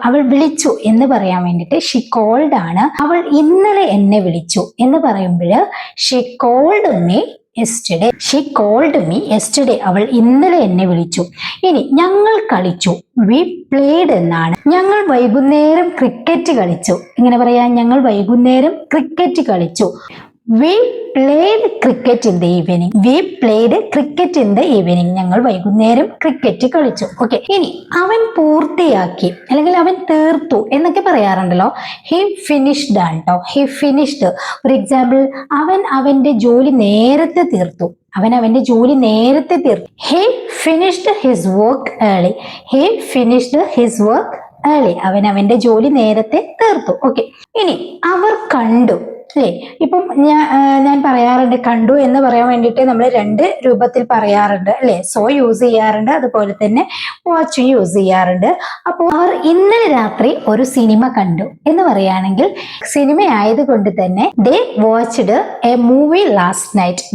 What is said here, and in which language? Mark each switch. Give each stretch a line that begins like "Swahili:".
Malayalam: അവൾ വിളിച്ചു എന്ന് പറയാൻ വേണ്ടിയിട്ട്
English: she called
Malayalam: ആണ്. അവൾ ഇന്നലെ എന്നെ വിളിച്ചു എന്ന് പറയുമ്പോൾ
English: She called me yesterday. She called me yesterday.
Malayalam: അവൾ ഇന്നലെ എന്നെ വിളിച്ചു. ഇനി ഞങ്ങൾ കളിച്ചു,
English: we played
Malayalam: എന്നാണ്. ഞങ്ങൾ വൈകുന്നേരം ക്രിക്കറ്റ് കളിച്ചു. ഇങ്ങനെ പറയാം, ഞങ്ങൾ വൈകുന്നേരം ക്രിക്കറ്റ് കളിച്ചു.
English: We played cricket in the evening. We played cricket in the evening.
Malayalam: ഞങ്ങൾ വൈകുന്നേരം ക്രിക്കറ്റ് കളിച്ചു. ഓക്കെ, ഇനി അവൻ പൂർത്തിയാക്കി അല്ലെങ്കിൽ അവൻ തീർത്തു എന്നൊക്കെ പറയാറുണ്ടല്ലോ.
English: He finished
Malayalam: ആണ് കേട്ടോ.
English: He finished. For example,
Malayalam: അവൻ അവന്റെ ജോലി നേരത്തെ തീർത്തു. അവൻ അവന്റെ ജോലി നേരത്തെ തീർത്തു.
English: He finished his work early. He finished his work early.
Malayalam: അവൻ അവന്റെ ജോലി നേരത്തെ തീർത്തു. ഓക്കെ, ഇനി അവർ കണ്ടു അല്ലേ. ഇപ്പം ഞാൻ പറയാറുണ്ട്, കണ്ടു എന്ന് പറയാൻ വേണ്ടിയിട്ട് നമ്മൾ രണ്ട് രൂപത്തിൽ പറയാറുണ്ട് അല്ലെ. സോ യൂസ് ചെയ്യാറുണ്ട്, അതുപോലെ തന്നെ വാച്ച് യൂസ് ചെയ്യാറുണ്ട്. അപ്പോൾ അവർ ഇന്നലെ രാത്രി ഒരു സിനിമ കണ്ടു എന്ന് പറയുകയാണെങ്കിൽ സിനിമ ആയതുകൊണ്ട് തന്നെ
English: They watched a movie last night.